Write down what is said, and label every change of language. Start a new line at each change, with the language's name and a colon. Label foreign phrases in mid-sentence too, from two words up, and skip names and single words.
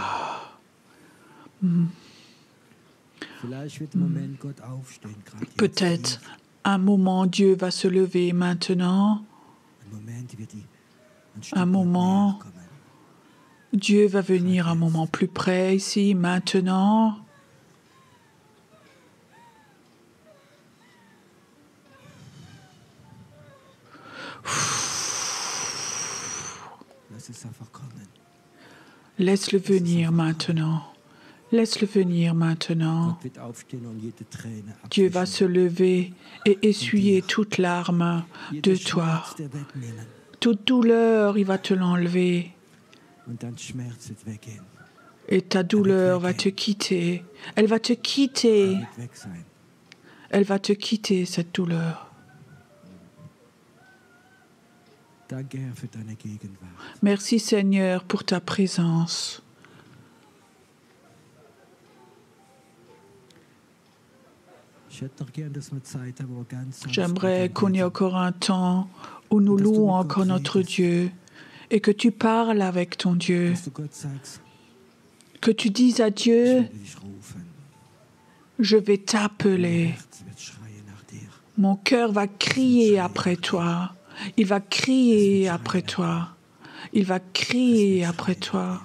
French: Peut-être un moment Dieu va se lever maintenant. Un moment Dieu va venir un moment plus près ici, maintenant.
German: Lass es einfach kommen.
French: Laisse-le venir maintenant. Laisse-le venir maintenant.
German: Gott wird aufstehen und jede Träne
French: Dieu va
German: abwischen.
French: se lever et essuyer toute larme de
German: Jeder
French: toi.
German: Schmerz, der wegnehmen.
French: Toute douleur, il va te l'enlever.
German: Und dein Schmerz wird weggehen.
French: Et ta douleur va te quitter. Elle va te quitter.
German: Wird weg sein.
French: Elle va te quitter, cette douleur.
German: Danke, Herr, für deine Gegenwart.
French: Merci Seigneur pour ta présence.
German: Ich hätte noch gern, dass wir Zeit haben, wo wir ganz sanft
French: J'aimerais
German: mit ihm
French: qu'on ait
German: beten.
French: encore un temps où nous louons encore notre Dieu et que tu parles avec ton Dieu,
German: Dass du Gott sagst,
French: que tu dises à
German: ich
French: Dieu,
German: werde dich rufen.
French: je vais
German: Mein
French: t'appeler.
German: Herz wird schreien nach dir.
French: Mon cœur va crier après toi. Il va crier après toi. Il va crier après toi.